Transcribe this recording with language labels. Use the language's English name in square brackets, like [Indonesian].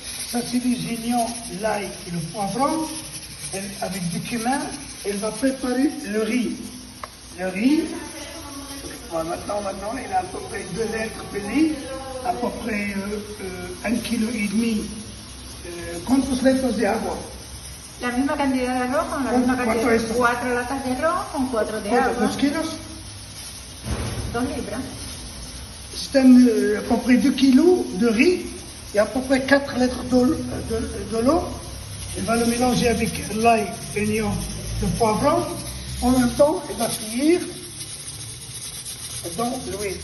[French] Ça, c'est les oignons, l'ail et le poivron. Avec du cumin, elle va préparer le riz. Le riz, maintenant, il a à peu près 2 litres pesés, à peu près 1,5 kg. [Spanish] ¿Cuántos litros de agua? La misma cantidad de arroz con la misma cantidad de 4 latas de arroz con 4 de agua. 2 kilos? 2 libras. [French] C'est à peu près 2 kilos de riz et à peu près 4 litres de l'eau. Il va le mélanger avec l'ail, l'oignon, le poivron. En même temps, il va cuire dans l'huile.